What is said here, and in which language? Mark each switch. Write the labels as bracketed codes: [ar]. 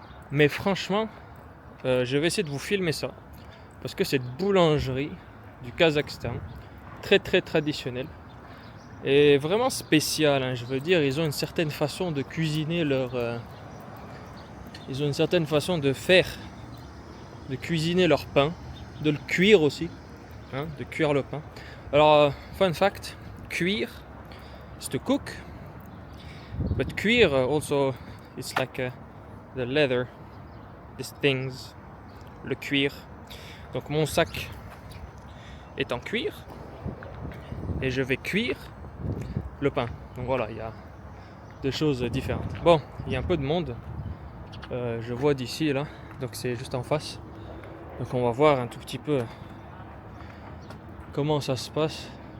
[fr] Mais franchement, je vais essayer de vous filmer ça. Parce que cette boulangerie du Kazakhstan, très très traditionnelle, est vraiment spéciale, hein. Je veux dire, ils ont une certaine façon de cuisiner ils ont une certaine façon de faire, de cuisiner leur pain, de le cuire aussi, hein, de cuire le pain. [en] Alors, fun fact, cuire, it's to cook, but cuire also, it's like the leather, these things, le cuir. [fr] Donc mon sac est en cuir et je vais cuire le pain. Donc voilà, il y a deux choses différentes. Bon, il y a un peu de monde, je vois d'ici là, donc c'est juste en face. Donc on va voir un tout petit peu comment ça se passe.